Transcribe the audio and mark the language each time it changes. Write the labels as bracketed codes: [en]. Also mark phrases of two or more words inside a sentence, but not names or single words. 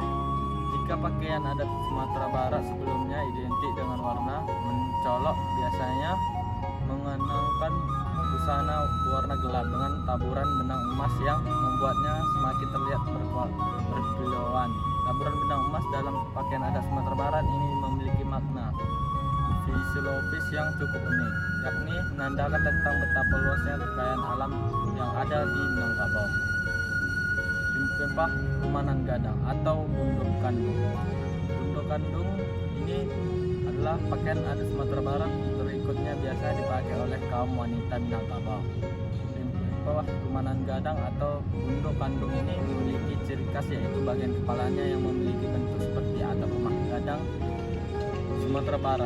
[id] Jika pakaian adat Sumatera Barat sebelumnya identik dengan warna mencolok, biasanya mengenakan busana berwarna gelap dengan taburan benang emas yang membuatnya semakin terlihat berkilauan. Taburan benang emas dalam pakaian adat Sumatera Barat ini memiliki makna fisiologis yang cukup unik, yakni menandakan tentang betapa luasnya kekayaan alam yang ada di Minangkabau. Pimpah Rumanan Gadang atau Bundok Kandung. Bundok Kandung ini adalah pakaian adat Sumatera Barat. Berikutnya biasa dipakai oleh kaum wanita Minangkabau. Pimpah Rumanan Gadang atau Bundok Kandung ini memiliki ciri khas, yaitu bagian kepalanya yang memiliki bentuk seperti atap rumah gadang Sumatera Barat.